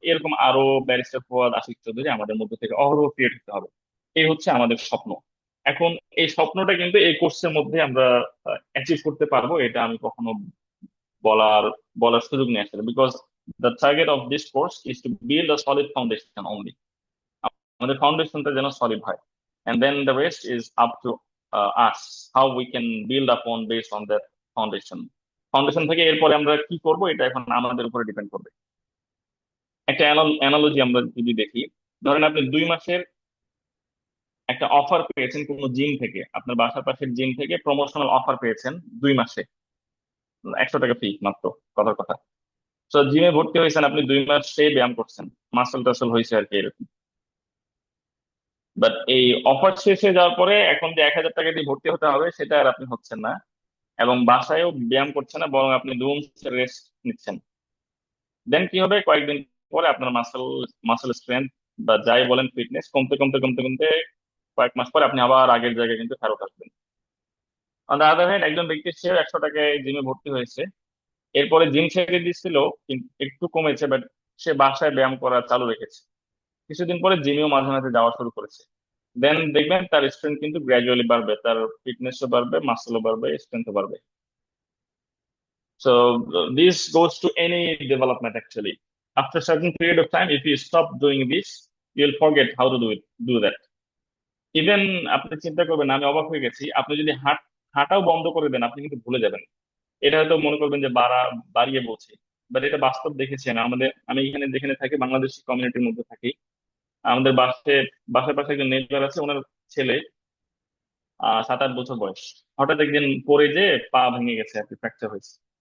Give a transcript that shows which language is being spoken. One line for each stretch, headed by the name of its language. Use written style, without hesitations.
Bangla: এরকম আরো ব্যারিস্টার ফুয়াদ, আশিক চৌধুরী আমাদের মধ্যে থেকে অহরহ ক্রিয়েট হতে হবে। এই হচ্ছে আমাদের স্বপ্ন। এখন এই স্বপ্নটা কিন্তু এই কোর্সের মধ্যে আমরা অ্যাচিভ করতে পারবো, এটা আমি কখনো বলার বলার সুযোগ নেই আসলে,
English: Because the target of this course is to build a solid foundation only.
Bangla: আমাদের ফাউন্ডেশনটা যেন সলিড হয়,
English: and then the rest is up to us how we can build upon based on that foundation.
Bangla: Foundation থেকে এরপরে আমরা কি করব, এটা এখন আমাদের উপরে ডিপেন্ড করবে। একটা অ্যানালজি আমরা যদি দেখি, ধরেন আপনি 2 মাসের একটা অফার পেয়েছেন কোনো জিম থেকে, আপনার বাসার পাশের জিম থেকে প্রমোশনাল অফার পেয়েছেন 2 মাসে, 100 টাকা ফি মাত্র, কথার কথা। তো জিমে ভর্তি হয়েছেন, আপনি 2 মাস ব্যায়াম করছেন, মাসল টাসল হয়েছে আর কি এরকম। বাট এই অফার শেষ হয়ে যাওয়ার পরে এখন যে 1,000 টাকা দিয়ে ভর্তি হতে হবে, সেটা আর আপনি হচ্ছেন না, এবং বাসায়ও ব্যায়াম করছেন না, বরং আপনি 2 মাসের রেস্ট নিচ্ছেন। দেন কি হবে? কয়েকদিন পরে আপনার মাসেল মাসেল স্ট্রেংথ বা যাই বলেন ফিটনেস কমতে কমতে কমতে কমতে কয়েক মাস পরে আপনি আবার আগের জায়গায় কিন্তু ফেরত আসবেন।
English: on the other hand,
Bangla: একজন ব্যক্তি সে 100 টাকায় জিমে ভর্তি হয়েছে, এরপরে জিম ছেড়ে দিচ্ছিল, কিন্তু একটু কমেছে, বাট সে বাসায় ব্যায়াম করা চালু রেখেছে। কিছুদিন পরে জিমেও মাঝে মাঝে যাওয়া শুরু করেছে। দেন দেখবেন তার স্ট্রেংথ কিন্তু গ্র্যাজুয়ালি বাড়বে, তার ফিটনেসও বাড়বে, মাসলও বাড়বে, স্ট্রেংথও বাড়বে।
English: So this goes to any development actually. After a certain period of time, if you stop doing this, you'll forget how to do that.
Bangla: Even আপনি চিন্তা করবেন, আমি অবাক হয়ে গেছি, আপনি যদি হাঁটাও বন্ধ করে দেন, আপনি কিন্তু ভুলে যাবেন। এটা হয়তো মনে করবেন যে বাড়িয়ে বলছি, বাট এটা বাস্তব দেখেছি আমি এখানে যেখানে থাকি, বাংলাদেশি কমিউনিটির মধ্যে থাকি। আমাদের বাসার পাশে একজন নেইবার আছে, ওনার ছেলে 7-8 বছর বয়স, হঠাৎ একদিন পড়ে যে পা ভেঙে গেছে আর কি, ফ্র্যাকচার হয়েছে।